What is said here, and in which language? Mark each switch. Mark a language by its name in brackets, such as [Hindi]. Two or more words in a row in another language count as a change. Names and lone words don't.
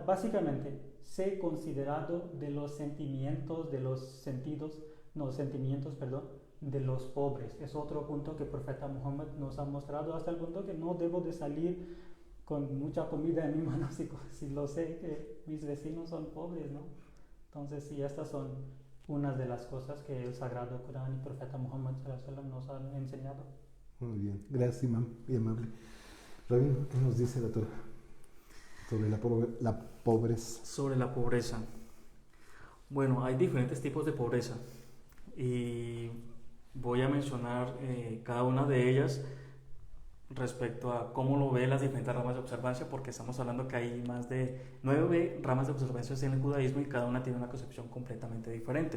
[Spanish] Básicamente, sé considerado de los sentimientos, de los pobres. Es otro punto que el profeta Muhammad nos ha mostrado, hasta el punto que no debo de salir con mucha comida en mi mano si lo sé que mis vecinos son pobres, ¿no? Entonces, sí, estas son unas de las cosas que el Sagrado Corán y el profeta Muhammad [Arabic] صلى الله عليه وسلم [Spanish] nos han enseñado. Muy bien, gracias, imam, muy amable. Rabin, ¿qué nos dice la Torah sobre la pobreza? Sobre la pobreza. Bueno, hay diferentes tipos de pobreza y voy a mencionar cada una de ellas respecto a cómo lo ve las diferentes ramas de observancia, porque estamos hablando que hay más de 9 ramas de observancia en el judaísmo y cada una tiene una concepción completamente diferente.